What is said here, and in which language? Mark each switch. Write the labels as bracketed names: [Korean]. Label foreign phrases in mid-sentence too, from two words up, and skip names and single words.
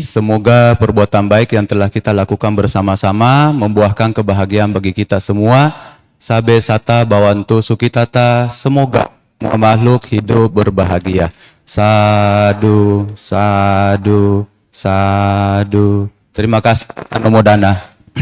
[Indonesian] Semoga perbuatan baik yang telah kita lakukan bersama-sama membuahkan kebahagiaan bagi kita semua. [Pali] Sabe sata bawantu sukitata. [Indonesian] Semoga semua makhluk hidup berbahagia. [Pali] Sadu, sadu, sadu. [Indonesian] Terima kasih. Anumodana.